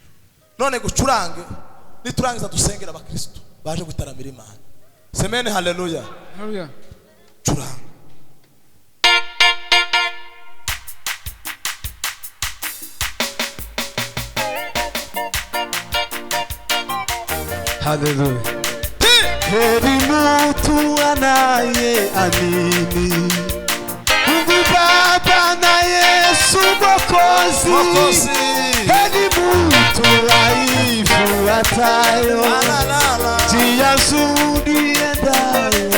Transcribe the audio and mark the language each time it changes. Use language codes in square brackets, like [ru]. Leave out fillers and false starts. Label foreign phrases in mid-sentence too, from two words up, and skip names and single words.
[rw] None gucurange niturangiza dusengera abakristo baje gutaramira Imana. Semene haleluya. Haleluya. Curanga. Haleluya. [sw] Heri mtu anayeamini Mungu Baba na Yesu Mwokozi. Heri mtu aifuatayo njia nzuri endayo.